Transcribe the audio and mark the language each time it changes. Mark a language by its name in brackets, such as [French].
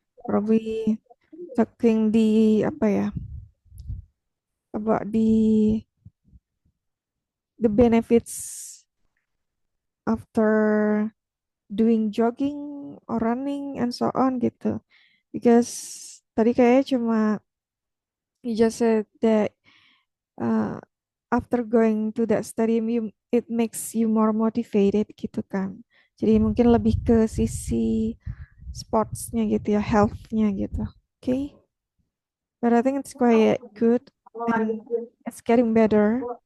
[English] Probably talking [Indonesian] di apa ya? [English] About the benefits after doing jogging or running and so on gitu. Because [Indonesian] tadi kayaknya cuma [English] you just said that uh, after going to that stadium it makes you more motivated [Indonesian] gitu kan. Jadi mungkin lebih ke sisi sportsnya gitu ya, healthnya gitu. [English] Okay, but I think it's quite good and it's getting better.